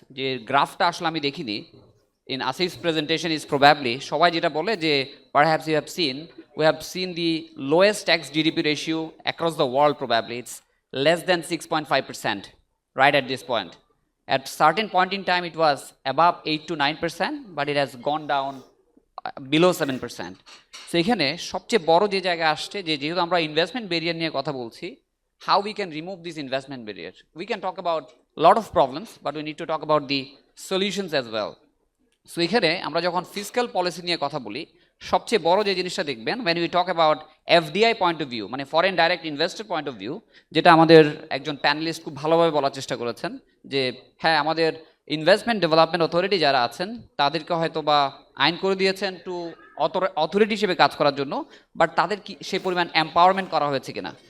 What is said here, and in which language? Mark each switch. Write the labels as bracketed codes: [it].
[bn] যে গ্রাফটা আসলে আমি দেখিনি [en] in Asif's presentation is probably [bn] সবাই যেটা বলে যে [en] perhaps you have seen we have seen the lowest tax GDP ratio across the world. Probably it's less than 6.5% right at this point. At certain point in time it was above 8 to 9%, but it has gone down below 7%. [bn] So এখানে সবচেয়ে বড় যে জায়গা আসছে যে যেহেতু আমরা investment barrier নিয়ে কথা বলছি, [en] how we can remove this investment barrier. We can talk about a lot of problems, but we need to talk about the solutions as well. [bn] So এখানে আমরা যখন ফিসক্যাল পলিসি নিয়ে কথা বলি, সবচেয়ে বড় যে জিনিসটা দেখবেন [en] when we talk about FDI point of view, [bn] মানে [en] foreign direct investor point of view, [bn] যেটা আমাদের একজন প্যানেলিস্ট খুব ভালোভাবে বলার চেষ্টা করেছেন যে হ্যাঁ আমাদের ইনভেস্টমেন্ট ডেভেলপমেন্ট অথরিটি যারা আছেন তাদেরকে হয়তো বা আইন করে দিয়েছেন টু অথরিটি হিসেবে কাজ করার জন্য, বাট তাদের কি সেই পরিমাণ এম্পাওয়ারমেন্ট করা হয়েছে কিনা।